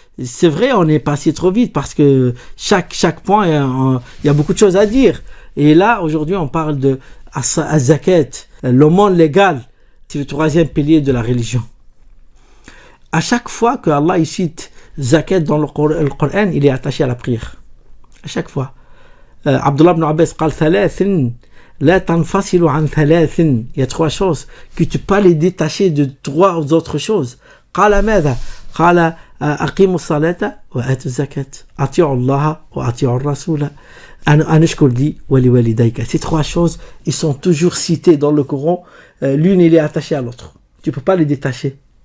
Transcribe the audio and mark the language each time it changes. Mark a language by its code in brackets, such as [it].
[fr] C'est vrai, on est passé trop vite parce que chaque point, il y a beaucoup de choses à dire. Et là, aujourd'hui, on parle de zakat, l'aumône légale. C'est le troisième pilier de la religion. À chaque fois que Allah cite zakat dans le Coran, il est attaché à la prière. À chaque fois. [ar] Abdullah ibn Abbas قال ثلاث لا تنفصل عن ثلاث. [fr] Il y a trois choses que tu peux pas les détacher de trois autres choses. [ar] قال ماذا؟ قال أقيموا الصلاة وآتوا الزكاة أطيعوا الله وأطيعوا الرسول أن اشكر لي ولوالديك. [fr] Ces trois choses, ils sont toujours cités dans le Coran. L'une, il est attaché à l'autre. Tu peux pas les détacher.